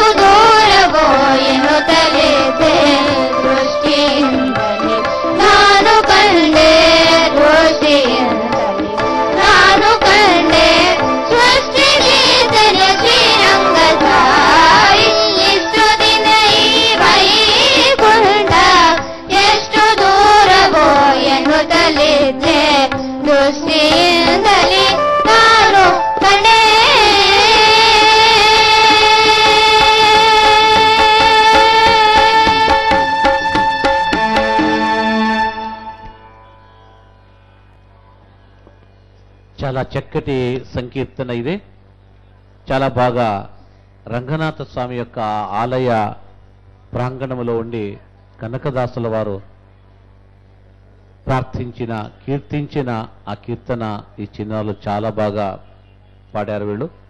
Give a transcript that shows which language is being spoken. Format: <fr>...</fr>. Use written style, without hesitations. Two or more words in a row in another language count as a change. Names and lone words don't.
<kn>ದೂರವೋ ಎನ್ನುತ್ತಲಿದ್ದೆ ದೃಷ್ಟಿಯಿಂದಲೇ ನಾನು ಕಂಡೆ ದೃಷ್ಟಿಯಿಂದಲೇ ನಾನು ಕಂಡೆ ಸೃಷ್ಟಿಗೀತನ ಶ್ರೀರಂಗ ಸಾಯಿ ಇಷ್ಟು ದಿನ ಈ ವೈಕುಂಠ ಎಷ್ಟು ದೂರವೋ ಎನ್ನುತ್ತಲಿದ್ದೆ ದೃಷ್ಟಿಯಿಂದಲೇ ನಾನು ಕಂಡೆ</kn> <te>చాలా చక్కటి సంకీర్తన ఇది. చాలా బాగా రంగనాథ స్వామి యొక్క ఆలయ ప్రాంగణంలో ఉండి కనకదాసుల వారు ప్రార్థించిన కీర్తించిన ఆ కీర్తన ఈ చిన్నారులు చాలా బాగా పాడారు వీళ్ళు.</te>